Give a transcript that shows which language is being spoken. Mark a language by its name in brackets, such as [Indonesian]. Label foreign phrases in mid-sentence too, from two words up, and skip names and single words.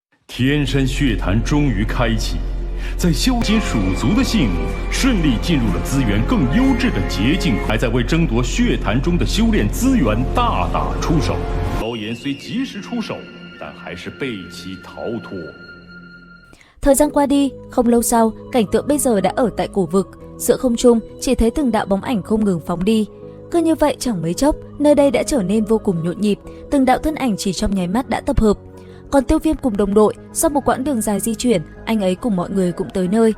[Chinese] 天山血潭终于开启，在修金属族的信顺利进入了资源更优质的捷径，还在为争夺血潭中的修炼资源大打出手。高岩虽及时出手，但还是被其逃脱。 [Vietnamese] Thời gian qua đi, không lâu sau, cảnh tượng bây giờ đã ở tại cổ vực. Giữa không trung, chỉ thấy từng đạo bóng ảnh không ngừng phóng đi. Cứ như vậy chẳng mấy chốc, nơi đây đã trở nên vô cùng nhộn nhịp. Từng đạo thân ảnh chỉ trong nháy mắt đã tập hợp. Còn Tiêu Viêm cùng đồng đội, sau một quãng đường dài di chuyển, anh ấy cùng mọi người cũng tới nơi.